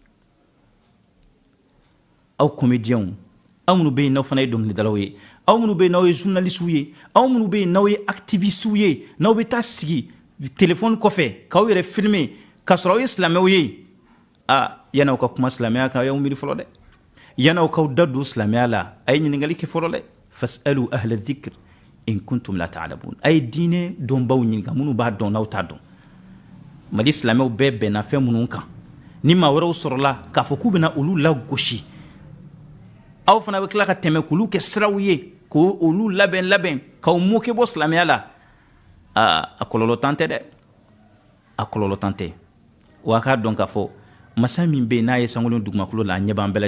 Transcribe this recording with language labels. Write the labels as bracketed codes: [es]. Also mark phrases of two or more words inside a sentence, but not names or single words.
[bm] aw comédiens aw minnu bɛ yen n'aw fana ye dɔnkilidalaw ye aw minnu bɛ yen n'aw ye journalistes ye aw minnu bɛ yen n'aw ye activistes ye n'aw bɛ taa sigi téléphone kɔfɛ k'aw yɛrɛ filmer k'a sɔrɔ aw ye silamɛw ye yanni aw ka kuma silamɛya kan a y'aw miiri fɔlɔ dɛ yanni aw k'aw da don silamɛya la a ye ɲininkali kɛ fɔlɔ dɛ [ar] فاسألوا أهل الذكر إن كنتم لا تعلمون [bm] a ye diinɛ dɔnbaw ɲininka minnu b'a dɔn n'aw t'a dɔn mali silamɛw bɛɛ bɛnna fɛn minnu kan ni maa wɛrɛw sɔrɔla k'a fɔ k'u bɛna olu lagosi aw fana bɛ tila ka tɛmɛ k'olu kɛ siraw ye k'olu labɛn k'aw moke bɔ silamɛya la a kɔlɔlɔ tan tɛ dɛ a kɔlɔlɔ tan tɛ wa a k'a dɔn k'a fɔ masa min bɛ yen n'a ye sankolo dugumakolo la a ɲɛ b'an bɛɛ